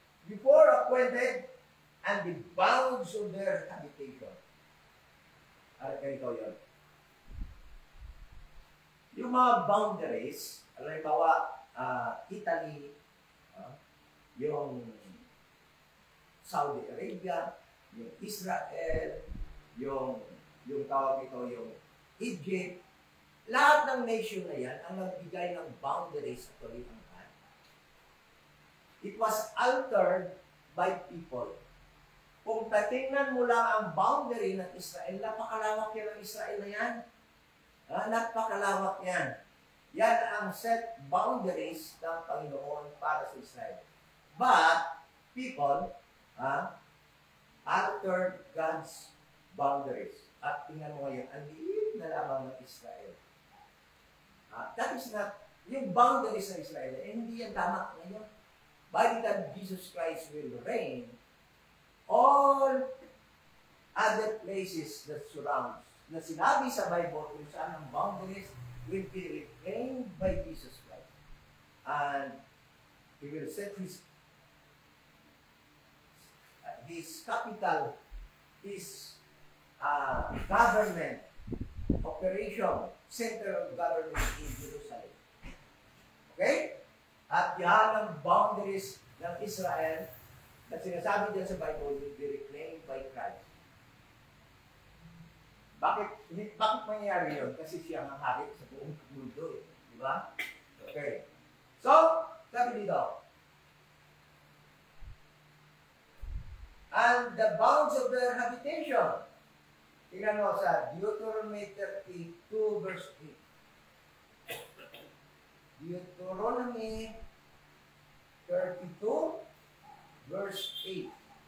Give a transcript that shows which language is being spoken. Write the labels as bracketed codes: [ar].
[en] Before appointed and the bounds of their habitation. [tl] At ganito yun. Yung mga boundaries, halimbawa, Italy, yung Saudi Arabia, yung Israel, yung tawag ito, yung Egypt, lahat ng nation na yan ang nagbigay ng boundaries sa Kalimantan. [en] It was altered by people. [tl] Kung tatingnan mo lang ang boundary ng Israel, napakalawak yan ang Israel na yan. Napakalawak yan. Yan ang set boundaries ng Panginoon para sa Israel. [en] But, people, altered God's boundaries. [tl] At tingnan mo ngayon, ang liit na lamang ng Israel. [en] That is not, [tl] yung boundaries ng Israel, hindi yan tama ngayon. [en] By the time Jesus Christ will reign, all other places that surrounds, [tl] na sinabi sa Bible kung saan ang [en] boundaries will be reclaimed by Jesus Christ. And He will set His capital, His government, operation, center of government in Jerusalem. [tl] Okay? At yan ang boundaries ng Israel na sinasabi dyan sa Bible [en] will be reclaimed by Christ. [tl] Bakit mangyayari yun? Kasi siya ang hari sa buong mundo. Di ba? Okay. [en] So, [tl] sabi dito, [en] and the bounds of their habitation. [tl] Tingnan mo sa Deuteronomy 32 verse 8. [en] Deuteronomy 32 verse 8.